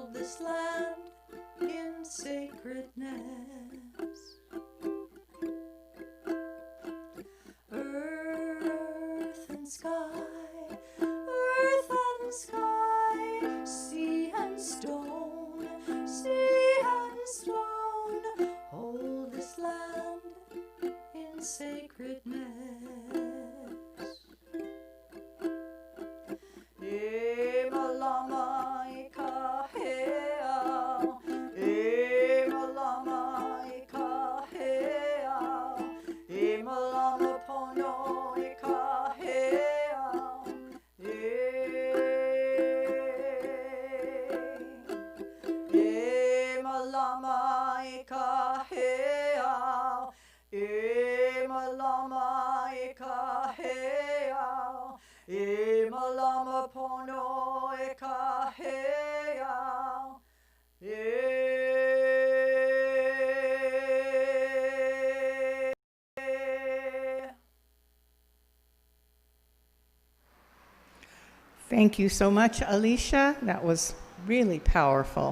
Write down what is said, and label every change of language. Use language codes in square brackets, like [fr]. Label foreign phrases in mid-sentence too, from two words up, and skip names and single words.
[en] this land in sacredness. Earth and sky, sea and stone, hold this land in sacredness. [haw] E malama ikahea, e malama ikahea, e malama pono ikahea, e malama ikahea, e malama ikahea, e malama pono ikahea, [en] Thank you so much, Alicia. That was really powerful.